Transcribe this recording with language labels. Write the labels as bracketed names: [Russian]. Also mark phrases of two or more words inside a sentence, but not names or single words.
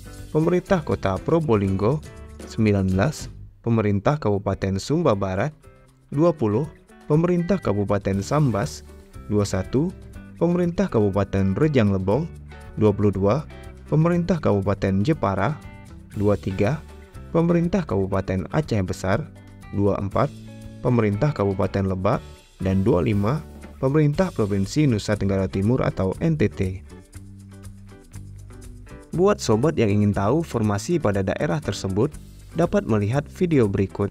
[Indonesian] Pemerintah Kota Probolinggo, 19. Pemerintah Kabupaten Sumba Barat, 20. Pemerintah Kabupaten Sambas, 21. Pemerintah Kabupaten Rejang Lebong, 22. Pemerintah Kabupaten Jepara, 23, Pemerintah Kabupaten Aceh Besar, 24, Pemerintah Kabupaten Lebak, dan 25, Pemerintah Provinsi Nusa Tenggara Timur atau NTT. Buat sobat yang ingin tahu formasi pada daerah tersebut, dapat melihat video berikut.